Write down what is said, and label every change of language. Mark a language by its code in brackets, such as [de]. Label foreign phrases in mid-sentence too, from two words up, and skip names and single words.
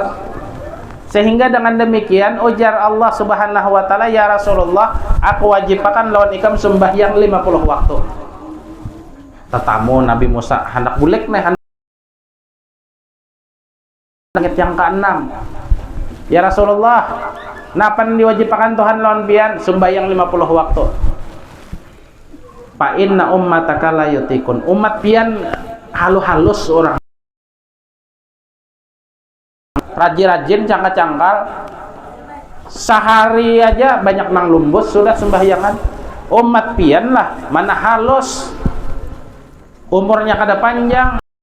[bjn] Sehingga dengan demikian ujar Allah [ar] سبحانه وتعالى, يا رسول الله, [bjn] aku wajibkan lawan ikam sembahyang 50 waktu. Tetamu Nabi Musa hendak bulek nih langit yang ke-6. [ar] يا رسول الله, [bjn] napan diwajibkan Tuhan lawan pian sembahyang 50 waktu. [ar] فإن أمتك لا يطيقون. [bjn] Umat pian halus orang. Rajin-rajin cangkal-cangkal. Sehari aja banyak nang lumbus sudah sembahyangan. Umat pian lah mana halus. Umurnya kada panjang.